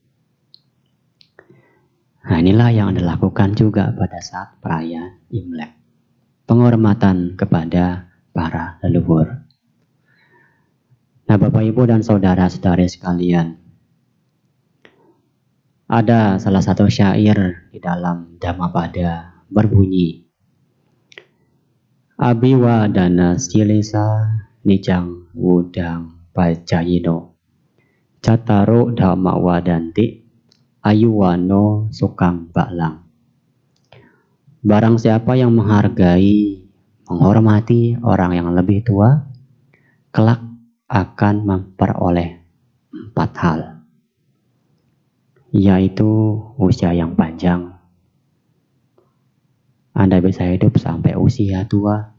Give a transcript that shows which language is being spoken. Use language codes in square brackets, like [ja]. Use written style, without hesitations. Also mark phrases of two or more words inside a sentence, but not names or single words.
[id] Nah, inilah yang Anda lakukan juga pada saat perayaan Imlek. Penghormatan kepada para leluhur. Nah, Bapak Ibu dan saudara-saudari sekalian, ada salah satu syair di dalam Dhammapada berbunyi, [pi] Abiwa dana silisa nijang wudang pajayino cataro dhamma wadanti ayuwano sukang baklang. [id] Barang siapa yang menghargai, menghormati orang yang lebih tua, kelak akan memperoleh 4 hal, yaitu usia yang panjang. Anda bisa hidup sampai usia tua.